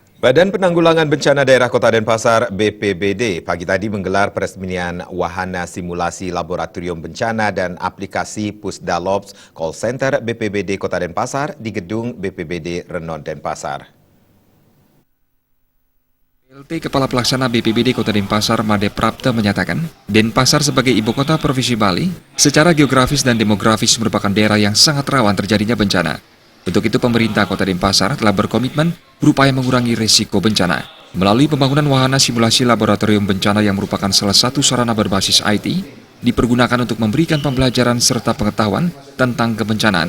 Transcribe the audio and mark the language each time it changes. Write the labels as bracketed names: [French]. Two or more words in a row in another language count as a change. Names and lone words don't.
[Indonesian] Badan Penanggulangan Bencana Daerah Kota Denpasar (BPBD) pagi tadi menggelar peresmian wahana simulasi laboratorium bencana dan aplikasi Pusdalops Call Center BPBD Kota Denpasar di gedung BPBD Renon Denpasar. PLT Kepala Pelaksana BPBD Kota Denpasar Made Prapta menyatakan, Denpasar sebagai ibu kota Provinsi Bali, secara geografis dan demografis merupakan daerah yang sangat rawan terjadinya bencana. Untuk itu pemerintah Kota Denpasar telah berkomitmen berupaya mengurangi risiko bencana. Melalui pembangunan wahana simulasi laboratorium bencana yang merupakan salah satu sarana berbasis IT, dipergunakan untuk memberikan pembelajaran serta pengetahuan tentang kebencanaan.